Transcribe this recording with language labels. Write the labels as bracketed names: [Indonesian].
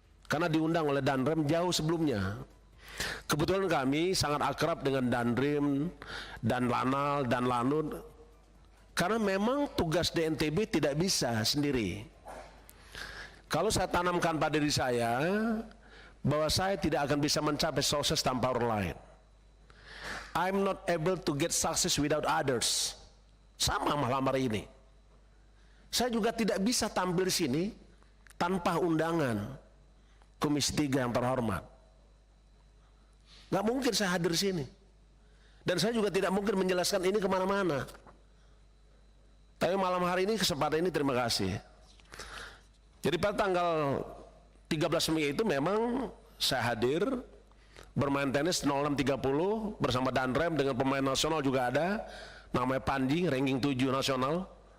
[Indonesian] karena diundang oleh Danrem jauh sebelumnya. Kebetulan kami sangat akrab dengan Danrim, dan Lanal, dan Lanut, karena memang tugas DNTB tidak bisa sendiri. Kalau saya tanamkan pada diri saya bahwa saya tidak akan bisa mencapai sukses tanpa orang lain. [English] I'm not able to get success without others. [Indonesian] Sama malam hari ini. Saya juga tidak bisa tampil di sini tanpa undangan Komisi 3 yang terhormat. Nggak mungkin saya hadir di sini. Dan saya juga tidak mungkin menjelaskan ini kemana-mana. Tapi malam hari ini, kesempatan ini terima kasih. Jadi pada tanggal 13 Mei itu memang saya hadir bermain tenis 06.30 bersama Danrem dengan pemain nasional juga ada, namanya Panji, ranking 7 nasional.